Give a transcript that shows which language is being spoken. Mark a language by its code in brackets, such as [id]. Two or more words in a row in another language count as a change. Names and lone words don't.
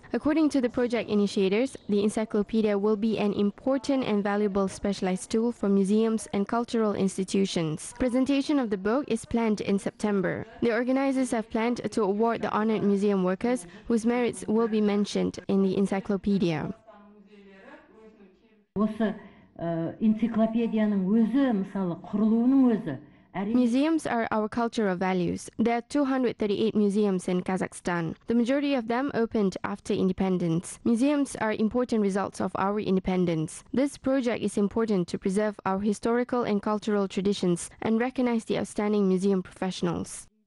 [en] According to the project initiators, the encyclopedia will be an important and valuable specialized tool for museums and cultural institutions. Presentation of the book is planned in September. The organizers have planned to award the honored museum workers whose merits will be mentioned in the encyclopedia. [kk] Осы энциклопедияның өзі, мысалы, құрылуының өзі. [en] Museums are our cultural values. There are 238 museums in Kazakhstan. The majority of them opened after independence. Museums are important results of our independence. This project is important to preserve our historical and cultural traditions and recognize the outstanding museum professionals.